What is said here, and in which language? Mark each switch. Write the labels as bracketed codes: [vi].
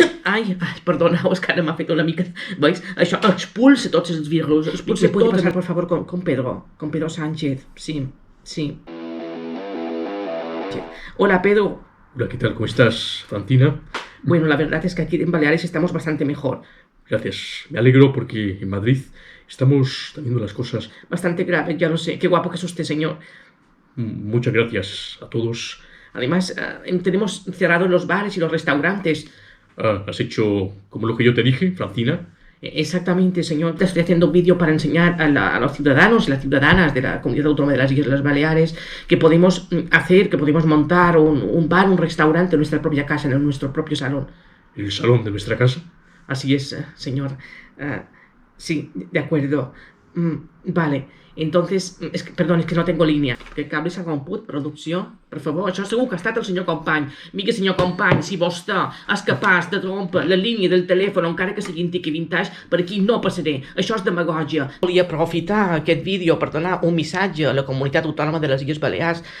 [ca] Ai, perdoneu, és que ara m'ha fet una mica... Veus? Això expulsa tots els virus. Expulsa tot. [es] Pasar, por favor, con Pedro Sánchez. Sí. Hola, Pedro. Hola, ¿qué tal? ¿Cómo estás, Francina? Bueno, la verdad es que aquí en Baleares estamos bastante mejor. Gracias. Me alegro porque en Madrid estamos teniendo las cosas... Bastante grave, ya lo sé. Qué guapo que es usted, señor. Muchas gracias a todos. Además, tenemos cerrados los bares y los restaurantes. ¿Has hecho como lo que yo te dije, Francina? Exactamente, señor. Te estoy haciendo un vídeo para enseñar a los ciudadanos y las ciudadanas de la Comunidad Autónoma de las Islas Baleares que podemos montar un bar, un restaurante en nuestra propia casa, en nuestro propio salón. ¿El salón de nuestra casa? Así es, señor. Sí, de acuerdo. Vale. Entonces, es que no tengo línea. [ca] Que cable s'ha romput, producció? Per favor, això segur que ha estat el senyor company. Mira, senyor company, si vostè és capaç de rompre la línia del telèfon, encara que sigui antic i vintage, per aquí no passaré. Això és demagògia. Volia aprofitar aquest vídeo per donar un missatge a la Comunitat Autònoma de les Illes Balears.